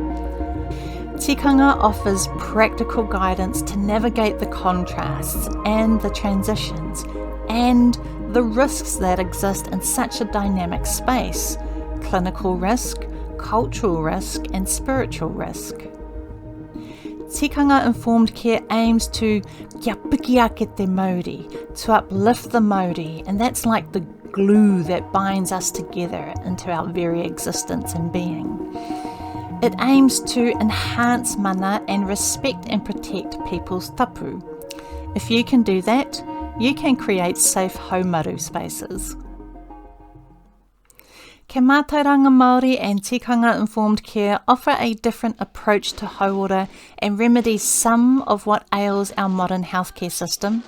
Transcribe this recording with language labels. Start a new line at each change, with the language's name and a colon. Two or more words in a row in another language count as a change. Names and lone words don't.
English: Tikanga offers practical guidance to navigate the contrasts and the transitions and the risks that exist in such a dynamic space: clinical risk, cultural risk and spiritual risk. Tikanga-Informed care aims to
Māori: kia piki ake te Māori,
English: to uplift the Māori, and that's like the glue that binds us together into our very existence and being. It aims to enhance mana and respect and protect people's tapu. If you can do that, you can create safe haumaru spaces. Ke
Māori: Mātauranga Māori
English: and Tikanga-Informed care offer a different approach to hauora and remedy some of what ails our modern healthcare system.